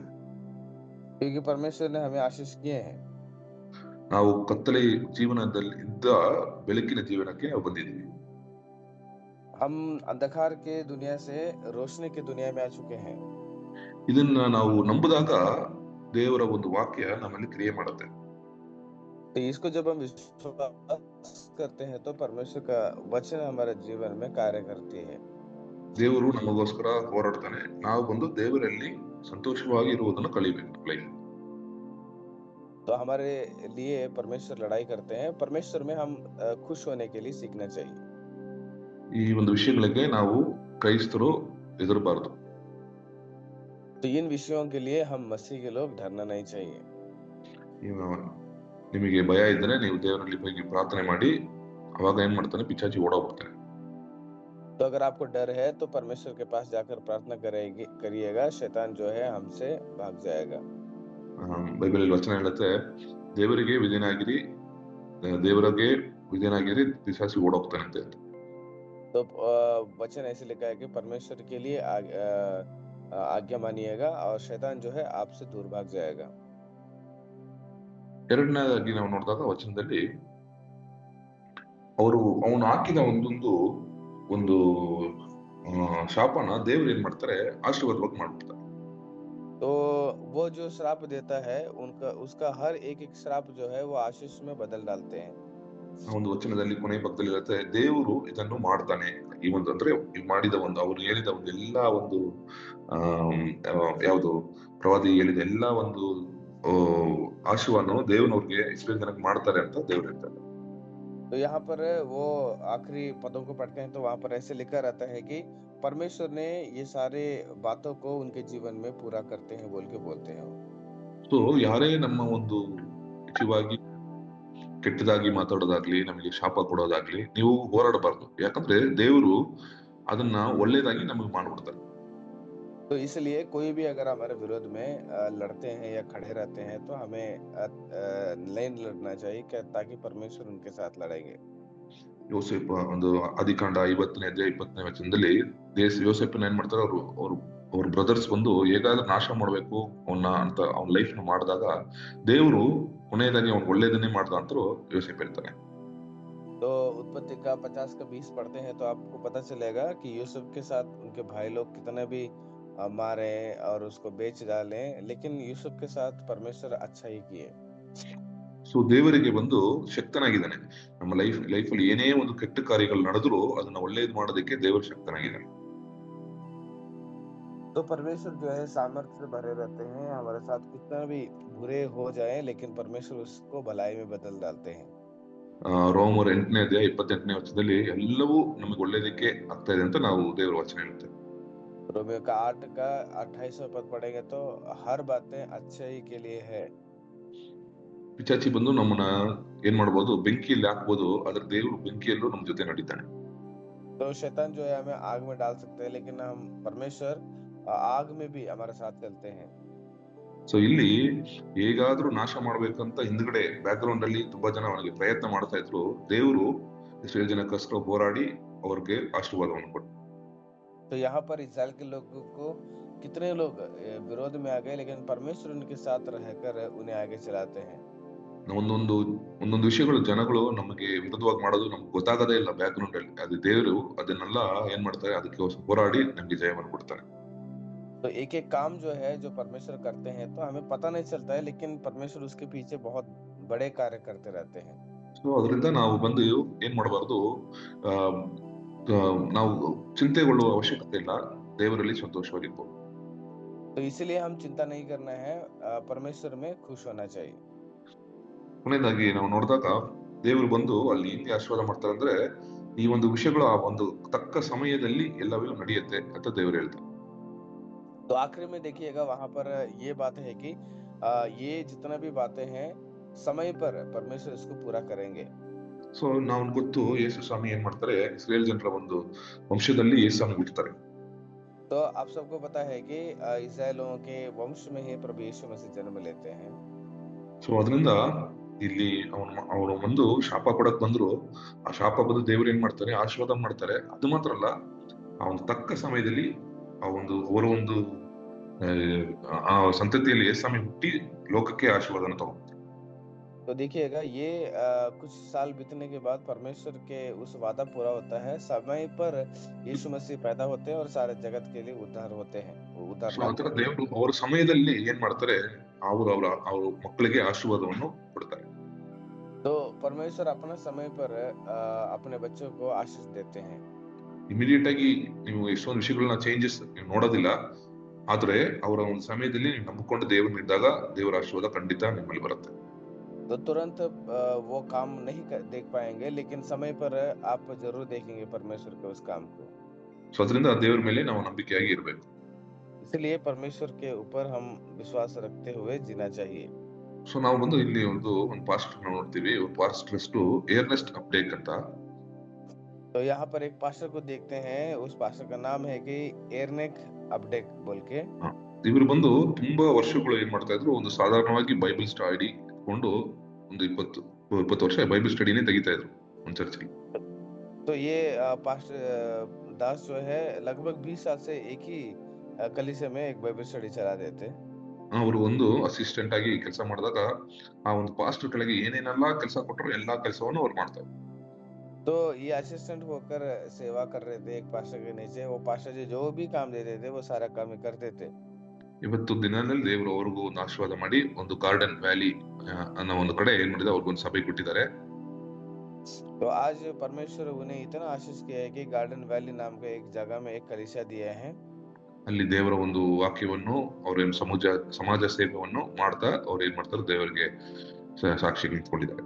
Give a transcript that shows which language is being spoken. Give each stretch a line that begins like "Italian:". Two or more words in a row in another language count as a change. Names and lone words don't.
Hindi: क्योंकि परमेश्वर ने हमें आशीष किए हैं।
Kannada: ನಾವು ಕತ್ತಲೆ ಜೀವನದಲ್ಲಿ ಇದ್ದ ಬೆಳಕಿನ ಜೀವನಕ್ಕೆ ನಾವು ಬಂದಿದ್ದೀವಿ.
Hindi: हम अंधकार के दुनिया से रोशनी की दुनिया में आ चुके हैं।
Kannada: ಇದನ್ನ ನಾವು ನಂಬಿದಾಗ ದೇವರ ಒಂದು ವಾಕ್ಯ ನಮ್ಮಲ್ಲಿ ಕ್ರಿಯೆ ಮಾಡುತ್ತೆ.
Hindi: तो इसको जब हम विश्वास करते हैं तो परमेश्वर का वचन हमारे जीवन में कार्य करती है।
Kannada: ದೇವರು ನಮಗೋಸ್ಕರ ಹೋರಾಡ್ತಾನೆ, ನಾವು ಬಂದು ದೇವರಲ್ಲಿ ಸಂತೋಷವಾಗಿ ಇರುವುದನ್ನು ಕಲಿಬೇಕು.
Hindi: तो हमारे लिए परमेश्वर लड़ाई करते हैं, परमेश्वर में हम खुश होने के लिए सीखना चाहिए।
Kannada: ಈ ಒಂದು ವಿಷಯಗಳಿಗೆ ನಾವು ಕ್ರೈಸ್ತರು ಹೆದರಬಾರದು.
Hindi: तो इन विषयों के लिए हम मसीह के लोग डरना नहीं चाहिए।
Kannada: ನಿಮಗೆ ಭಯ ಇದ್ದರೆ ನೀವು ದೇವರಲ್ಲಿ ಹೋಗಿ ಪ್ರಾರ್ಥನೆ ಮಾಡಿ, ಅವಾಗ ಏನ್ ಮಾಡ್ತಾನೆ, ಪಿಚಾಚಿ ಓಡೋಗ್ಬಿಡ್ತಾನೆ.
Hindi: तो अगर आपको डर है तो परमेश्वर के पास जाकर प्रार्थना करिएगा, शैतान जो है हमसे भाग जाएगा।
Kannada: ಬೈಬಲ್ ವಚನ ಹೇಳುತ್ತೆ, ದೇವರಿಗೆ ವಿಧೇಯನಾಗಿರಿ ಪಿಶಾಚಿ ಓಡೋಗ್ತಾನೆ ಅಂತ.
Hindi: तो वचन ऐसे लिखा है कि परमेश्वर के लिए आज्ञा मानिएगा और शैतान जो है आपसे दूर भाग जाएगा।
Kannada: ಎರಡನೇದಾಗಿ ನಾವು ನೋಡಿದಾಗ ವಚನದಲ್ಲಿ ಅವನು ಹಾಕಿದ ಒಂದು ಶಾಪನ ದೇವರು ಏನ್ ಮಾಡ್ತಾರೆ, ಆಶೀರ್ವಾದವಾಗಿ ಮಾಡ್ಬಿಡ್ತಾರೆ.
Hindi: तो वो वो जो श्राप देता है उनका उसका हर एक एक श्राप जो है वो आशीष में बदल डालते हैं।
Kannada: ಆ ಒಂದು ವಚನದಲ್ಲಿ ಕೊನೆ ಭಾಗದಲ್ಲಿ ಇರುತ್ತೆ, ದೇವರು ಇದನ್ನು ಮಾಡ್ತಾನೆ. ಈ ಒಂದು ಅಂದ್ರೆ ಈ ಮಾಡಿದ ಒಂದು ಅವ್ರು ಹೇಳಿದ ಒಂದು ಎಲ್ಲಾ ಒಂದು ಯಾವುದು ಪ್ರವಾದಿ ಹೇಳಿದ ಎಲ್ಲಾ ಒಂದು ಆಶೀರ್ವಾದನು ದೇವನವ್ರಿಗೆ ಇಸ್ರೇಲ್ ಜನಕ್ಕೆ ಮಾಡ್ತಾರೆ ಅಂತ ದೇವ್ರು ಹೇಳ್ತಾರೆ.
Hindi: तो यहाँ पर वो आखिरी पदों को पढ़ते हैं तो वहां पर ऐसे लिखा रहता है कि परमेश्वर ने ये सारे बातों को उनके जीवन में पूरा करते हैं बोल के बोलते हैं वो।
Kannada: ಸೊ ಯಾರೇ ನಮ್ಮ ಒಂದು ವಿಷಯವಾಗಿ ಕೆಟ್ಟದಾಗಿ ಮಾತಾಡೋದಾಗ್ಲಿ, ನಮಗೆ ಶಾಪ ಕೊಡೋದಾಗ್ಲಿ ನೀವು ಹೋರಾಡಬಾರ್ದು. ಯಾಕಂದ್ರೆ ದೇವರು ಅದನ್ನ ಒಳ್ಳೇದಾಗಿ ನಮಗೆ ಮಾಡ್ಬಿಡ್ತಾರೆ.
Hindi: तो इसलिए कोई भी अगर हमारे विरोध में लड़ते हैं या खड़े रहते हैं तो हमें नहीं लड़ना चाहिए ताकि परमेश्वर उनके साथ लड़ेंगे।
Kannada: ಯೋಸೇಪ ಒಂದು ಆದಿಕಾಂಡ 50ನೇ ಅಧ್ಯಾಯ 20ನೇ ವಚನದಲ್ಲಿ ಯೋಸೇಪನ ಏನ್ ಮಾಡ್ತಾರೆ, ಅವ್ರ ಬ್ರದರ್ಸ್ ಬಂದು ಹೇಗಾದ್ರೂ ನಾಶ ಮಾಡ್ಬೇಕು ಅವನ್ನ ಅಂತ ಅವ್ನ ಲೈಫ್ ನ ಮಾಡಿದಾಗ ದೇವರು ಕೊನೆಯದಾಗಿ ಅವ್ನ ಒಳ್ಳೇದನ್ನೇ ಮಾಡ್ದ ಅಂತ ಯೋಸೇಪ ಹೇಳ್ತಾನೆ.
Hindi: तो उत्पत्ति का 50 का 20 पढ़ते हैं तो आपको पता चलेगा कि यूसुफ के साथ उनके भाई लोग कितने भी मारे और उसको बेच डाले, लेकिन यूसुफ के साथ परमेश्वर अच्छा ही किए।
Kannada: ಸೊ ದೇವರಿಗೆ ಬಂದು ಶಕ್ತನಾಗಿದ್ದಾನೆ. ನಮ್ಮ ಲೈಫ್ ಅಲ್ಲಿ ಏನೇ ಒಂದು ಕೆಟ್ಟ ಕಾರ್ಯಗಳು ನಡೆದ್ರು ಅದನ್ನ ಒಳ್ಳೇದು ಮಾಡೋದಕ್ಕೆ ದೇವರು ಶಕ್ತನಾಗಿದ್ದಾನೆ.
Hindi: तो परमेश्वर जो है सामर्थ्य से भरे रहते हैं, हमारे साथ कितना भी बुरे हो जाए लेकिन परमेश्वर उसको भलाई में बदल डालते हैं।
Kannada: ರೋಮರ್ 8ನೇ ಅಧ್ಯಾಯ 28ನೇ ವಚನದಲ್ಲಿ ಎಲ್ಲವೂ ನಮಗೆ ಒಳ್ಳೇದಕ್ಕೆ ಆಗ್ತಾ ಇದೆ ಅಂತ ನಾವು ದೇವರ ವಚನ ಹೇಳುತ್ತೆ.
Hindi: रोमियो का 8 का 28वां पद पढ़ेंगे तो हर बातें अच्छाई के लिए है।
Kannada: ಪಿಚಾಚಿ ಬಂದು ನಮ್ಮನ್ನ ಏನ್ ಮಾಡ್ಬೋದು, ಬೆಂಕಿಯಲ್ಲಿ ಹಾಕ್ಬೋದು, ಆದ್ರೆ ದೇವರು ಬೆಂಕಿಯಲ್ಲೂ ನಮ್ ಜೊತೆ ನಡೀತಾನೆ.
Hindi: तो शैतान जो है हमें आग में डाल सकते हैं लेकिन हम परमेश्वर आग में भी हमारे साथ चलते हैं।
Kannada: ಸೊ ಇಲ್ಲಿ ಹೇಗಾದ್ರೂ ನಾಶ ಮಾಡ್ಬೇಕಂತ ಹಿಂದ್ಗಡೆ ಬ್ಯಾಕ್ ಗ್ರೌಂಡ್ ಅಲ್ಲಿ ತುಂಬಾ ಜನ ಅವನಿಗೆ ಪ್ರಯತ್ನ ಮಾಡ್ತಾ ಇದ್ರು. ದೇವರು ಇಸ್ರೇಲ್ ಜನಕ್ಕೋಸ್ಕರ ಹೋರಾಡಿ ಅವ್ರಿಗೆ ಆಶೀರ್ವಾದವನ್ನು ಕೊಟ್ಟು.
Hindi: तो यहाँ पर इस्राएल के लोगों को कितने लोग विरोध में आ गए लेकिन परमेश्वर उनके साथ रहकर उन्हें आगे चलाते हैं।
Kannada: ಒಂದೊಂದು ವಿಷಯಗಳು ಜನಗಳು ನಮಗೆ ವಿರುದ್ಧವಾಗಿ ಮಾಡೋದು ನಮ್ಗೆ ಗೊತ್ತಾಗದೇ ಇಲ್ಲ ಬ್ಯಾಕ್ ಗ್ರೌಂಡ್ ಅಲ್ಲಿ. ಅದು ದೇವರು ಅದನ್ನೆಲ್ಲ ಏನ್ ಮಾಡ್ತಾರೆ, ಅದಕ್ಕೆ ಹೋರಾಡಿ ನಮ್ಗೆ ಜಯವನ್ನು ಕೊಡ್ತಾರೆ.
Hindi: तो एक एक काम जो है जो परमेश्वर करते हैं तो हमें पता नहीं चलता है लेकिन परमेश्वर उसके पीछे बहुत बड़े कार्य करते रहते हैं।
Kannada: ಸೊ ಅದರಿಂದ ನಾವು ಬಂದು ಏನ್ ಮಾಡಬಾರ್ದು, ನಾವು ಚಿಂತೆಗೊಳ್ಳುವ ಅವಶ್ಯಕತೆ ಇಲ್ಲ, ದೇವರಲ್ಲಿ ಸಂತೋಷವಾಗಿರ್ಬೋದು.
Hindi: तो इसलिए हम चिंता नहीं करना है, परमेश्वर में खुश होना चाहिए।
Kannada: ಕೊನೆಯದಾಗಿ ನಾವು ನೋಡಿದಾಗ ದೇವರು ಬಂದು ಅಲ್ಲಿ ಹಿಂಗೆ ಆಶೀರ್ವಾದ ಮಾಡ್ತಾರೆ ಅಂದ್ರೆ ಈ ಒಂದು ವಿಷಯಗಳು ಆ ಒಂದು ತಕ್ಕ ಸಮಯದಲ್ಲಿ ಎಲ್ಲವೂ ನಡೆಯುತ್ತೆ ಅಂತ ದೇವರು ಹೇಳ್ತಾರೆ.
Hindi: तो आखिरी में देखिएगा वहां पर ये बात है कि ये जितना भी बातें हैं समय पर परमेश्वर इसको पूरा करेंगे।
Kannada: ಸೊ ನಾವು ಗೊತ್ತು ಯೇಸು ಸ್ವಾಮಿ ಏನ್ ಮಾಡ್ತಾರೆ, ಇಸ್ರೇಲ್ ಜನರ ಒಂದು ವಂಶದಲ್ಲಿ ಯೇಸು ಸ್ವಾಮಿ ಹುಟ್ಟುತ್ತಾರೆ.
Hindi: तो आप सबको पता है कि इस्राएलियों के वंश में ही प्रभु यीशु मसीह जन्म लेते हैं।
Kannada: ಸೊ ಅದರಿಂದ ಇಲ್ಲಿ ಅವರು ಒಂದು ಶಾಪ ಕೊಡಕ್ ಬಂದ್ರು, ಆ ಶಾಪ ಬಂದು ದೇವ್ರು ಏನ್ ಮಾಡ್ತಾರೆ, ಆಶೀರ್ವಾದ ಮಾಡ್ತಾರೆ. ಅದು ಮಾತ್ರ ಅಲ್ಲ, ಆ ಒಂದು ತಕ್ಕ ಸಮಯದಲ್ಲಿ ಅವರ ಒಂದು ಆ ಸಂತತಿಯಲ್ಲಿ ಯೇಸುಸ್ವಾಮಿ ಹುಟ್ಟಿ ಲೋಕಕ್ಕೆ ಆಶೀರ್ವಾದನ ತಗೊಂಡು.
Hindi: तो देखिएगा ये कुछ साल बीतने के बाद परमेश्वर के उस वादा पूरा होता है, समय पर यीशु मसीह पैदा होते हैं और सारे जगत के लिए उद्धार होते हैं, उद्धार लाते हैं।
Kannada: ದೇವರು ಅವರ ಸಮಯದಲ್ಲಿ ಏನ್ ಮಾಡ್ತಾರೆ, ಅವ್ರ ಮಕ್ಕಳಿಗೆ ಆಶೀರ್ವಾದವನ್ನು ಕೊಡ್ತಾರೆ.
Hindi: तो परमेश्वर अपना समय पर अपने बच्चों को आशीष देते हैं।
Kannada: ಇಮಿಡಿಯೇಟ್ ಆಗಿ ನೀವು ಎಷ್ಟೊಂದು ವಿಷಯಗಳನ್ನ ಚೇಂಜಸ್ ನೋಡೋದಿಲ್ಲ, ಆದ್ರೆ ಅವರ ಒಂದು ಸಮಯದಲ್ಲಿ ನೀವು ನಂಬಿಕೊಂಡು ದೇವರನ್ನಿದ್ದಾಗ ದೇವರ ಆಶೀರ್ವಾದ ಖಂಡಿತ ನಿಮ್ಮಲ್ಲಿ ಬರುತ್ತೆ.
Hindi: तो तुरंत वो काम नहीं देख पाएंगे लेकिन समय पर आप जरूर देखेंगे परमेश्वर के उस काम को।
Kannada: ಸೊ ಅದರಿಂದ ದೇವರ ಮೇಲೆ ನಾವು ನಂಬಿಕೆಯಾಗಿ ಇರಬೇಕು.
Hindi: इसलिए परमेश्वर के ऊपर हम विश्वास रखते हुए जीना चाहिए।
Kannada: ಸೊ ನಾವು ಬಂದು ಇಲ್ಲಿ ಒಂದು ಪಾಸ್ಟರ್ ನೋಡ್ತೀವಿ, ಪಾಸ್ಟರ್ ಏರ್ನೆಸ್ಟ್ ಅಪ್ಡೇಟ್ ಅಂತ.
Hindi: तो यहाँ पर एक पास्टर को देखते हैं, उस पास्टर का नाम है कि एर्नेक अपडेक बोल के।
Kannada: ಇವರು ಬಂದು ತುಂಬಾ ವರ್ಷಗಳು ಏನ್ ಮಾಡ್ತಾ ಇದ್ರು, ಒಂದು ಸಾಧಾರಣವಾಗಿ
English: Bible study
Kannada: ಕೊಂಡು ಒಂದು 20 ವರ್ಷ ಬೈಬಲ್ ಸ್ಟಡಿನೇ ತೆಗಿತಾ ಇದ್ರು ಒಂದು ಚರ್ಚಲ್ಲಿ.
Hindi: तो ये पास्टर दास जो है लगभग 20 साल से एक ही कलीसिया में एक
English: Bible study
Hindi: चला देते। ಅವರು ಒಂದು ಅಸಿಸ್ಟೆಂಟ್ ಆಗಿ ಕೆಲಸ ಮಾಡಿದಾಗ ಆ ಒಂದು ಪಾಸ್ಟರ್ ಕೆಳಗೆ ಏನೇನೆಲ್ಲ ಕೆಲಸ ಕೊಟ್ಟರು ಎಲ್ಲಾ ಕೆಲಸವನ್ನು ಅವ್ರು ಮಾಡ್ತಾರೆ. तो ये असिस्टेंट होकर सेवा कर रहे थे एक पास्टर के नीचे। वो पास्टर जी जो भी काम देते थे वो सारा काम ही करते थे।
Kannada: ಇವತ್ತು ದಿನದಲ್ಲಿ ದೇವರು ಅವ್ರಿಗೂ ಒಂದು ಆಶೀರ್ವಾದ ಮಾಡಿ ಒಂದು ಗಾರ್ಡನ್ ವ್ಯಾಲಿ ಅನ್ನೋ ಒಂದು ಕಡೆ ಏನ್ ಮಾಡಿದೆ, ಅವ್ರಿಗೊಂದು ಸಭೆ ಕೊಟ್ಟಿದ್ದಾರೆ.
Hindi: तो आज परमेश्वर उन्हें इतना आशीष किया है कि गार्डन वैली नाम के एक जगह में एक कलीसिया दिए हैं.
Kannada: ಅಲ್ಲಿ ದೇವರ ಒಂದು ವಾಕ್ಯವನ್ನು ಅವ್ರೇನು ಸಮಾಜ ಸೇವೆಯನ್ನು ಮಾಡ್ತಾ ಅವ್ರು ಏನ್ ಮಾಡ್ತಾರೆ, ದೇವರಿಗೆ ಸಾಕ್ಷಿ ನಿಂತ್ಕೊಂಡಿದ್ದಾರೆ.